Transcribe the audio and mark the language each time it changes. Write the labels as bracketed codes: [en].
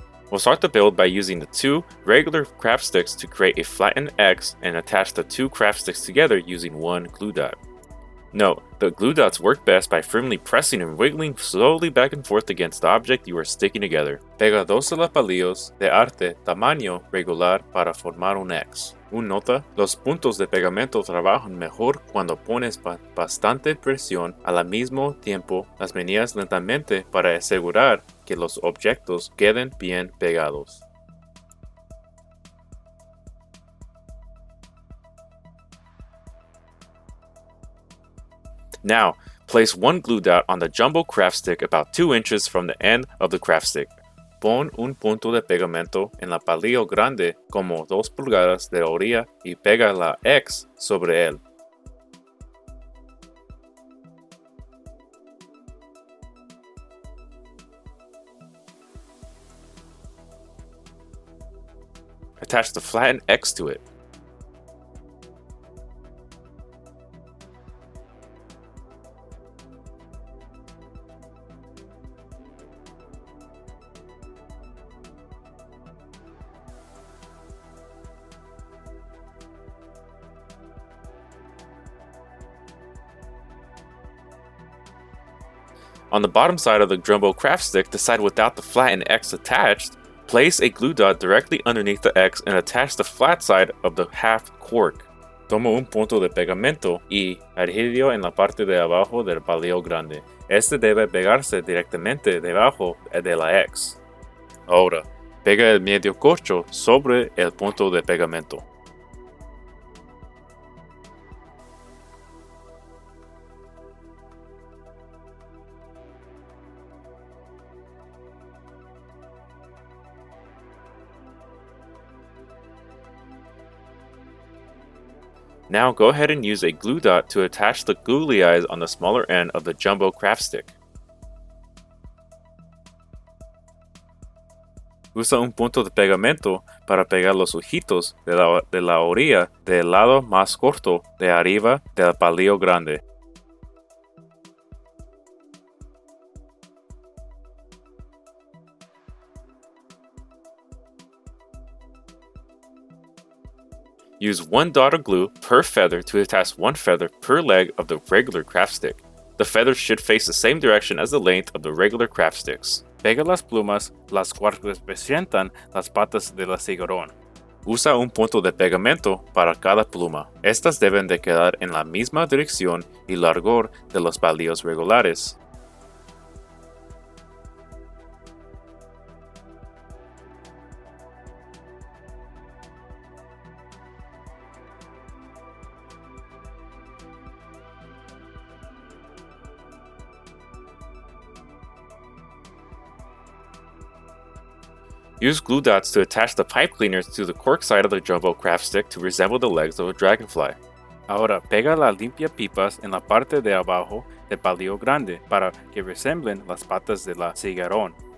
[en] We'll start the build by using the 2 regular craft sticks to create a flattened X and attach the 2 craft sticks together using 1 glue dot. Note, the glue dots work best by firmly pressing and wiggling slowly back and forth against the object you are sticking together. [es] Pega 2 palillos de arte tamaño regular para formar un X. Un nota, los puntos de pegamento trabajan mejor cuando pones bastante presión al mismo tiempo las medidas lentamente para asegurar que los objetos queden bien pegados. [en] Now, place 1 glue dot on the jumbo craft stick about 2 inches from the end of the craft stick. [es] Pon un punto de pegamento en la palillo grande como 2 pulgadas de orilla y pega la X sobre él. [en] Attach the flattened X to it. On the bottom side of the jumbo craft stick, the side without the flattened X attached, place a glue dot directly underneath the X and attach the flat side of the half cork. [es] Toma un punto de pegamento y adhírelo en la parte de abajo del palillo grande. Este debe pegarse directamente debajo de la X. Ahora, pega el medio corcho sobre el punto de pegamento. [en] Now go ahead and use a glue dot to attach the googly eyes on the smaller end of the jumbo craft stick. [es] Usa un punto de pegamento para pegar los ojitos de la orilla del lado más corto de arriba del palillo grande. [en] Use one dot of glue per feather to attach one feather per leg of the regular craft stick. The feathers should face the same direction as the length of the regular craft sticks. [es] Pega las plumas, las cuales representan las patas de la cigarrón. Usa un punto de pegamento para cada pluma. Estas deben de quedar en la misma dirección y largor de los palillos regulares. [en] Use glue dots to attach the pipe cleaners to the cork side of the jumbo craft stick to resemble the legs of a dragonfly. [es] Ahora pega las limpia pipas en la parte de abajo del palillo grande para que resemblen las patas de la cigarrón.